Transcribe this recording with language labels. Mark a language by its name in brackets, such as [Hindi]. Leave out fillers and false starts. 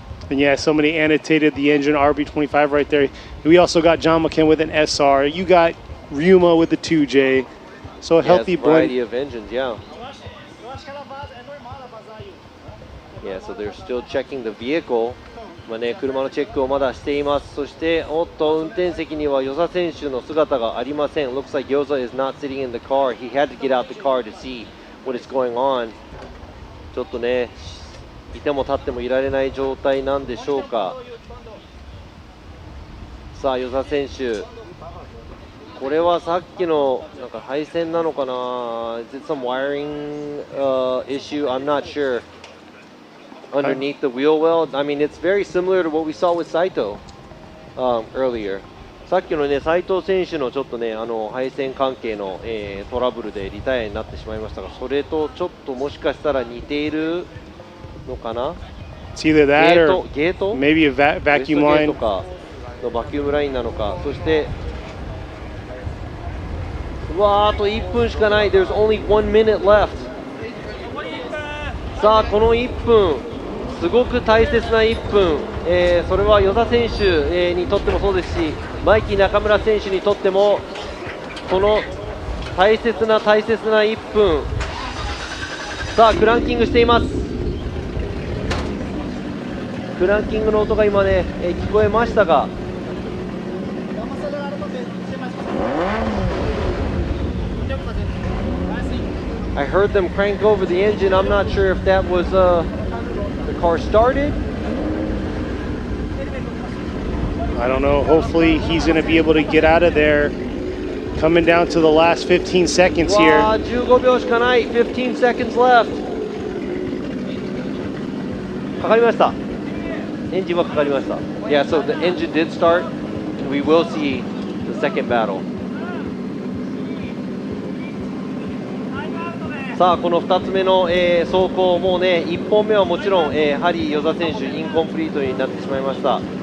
[English] And yeah, somebody annotated the engine RB25 right there. We also got John McKen with an SR. You got Ryuma with the 2J. So a healthy variety blend. of engines, yeah. Yeah, so they're still checking the vehicle. [Japanese] まあね、車のチェックをまだしています。そして、おっと、運転席には與座選手の姿がありません。 [English] Looks like Yoza is not sitting in the car. He had to get out the car to see what is going on. [Japanese] ちょっとね、いても立ってもいられない状態なんでしょうか。さあ、與座選手、これはさっきのなんか配線なのかな [English] Is it some wiring issue? I'm not sure. Underneath the wheel well, I mean, it's very similar to what we saw with Saito earlier. [Japanese] さっきのね、斉藤選手のちょっとね、配線関係の、トラブルでリタイアになってしまいましたが、それとちょっともしかしたら似ているのかな。 [English] It's either that or [Japanese] ゲート [English] maybe a vacuum [Japanese] ゲー [English] line. [Japanese] トかのバキュームラインなのか。そしてうわー、あと1分しかない。 [English] There's only 1 minute left. [Japanese] さあこの1分、すごく大切な1分、それは與座選手、にとってもそうですし、マイキー中村選手にとってもこの大切な1分。さあクランキングしています。クランキングの音が今ね、聞こえましたが、 [English] I heard them crank over the engine. I'm not sure if that was the car started. I don't know. Hopefully he's going to be able to get out of there. Coming down to the last 15 seconds [Japanese] わあ、 [English] here. [Japanese] 15秒しかない。 [English] 15 seconds left. [Japanese] かかりました。エンジンはかかりました。 [English] Yeah, so the engine did start. And we will see the second battle. [Japanese] さあこの2つ目の、走行、もうね1本目はもちろん、ハリー與座選手インコンプリートになってしまいました。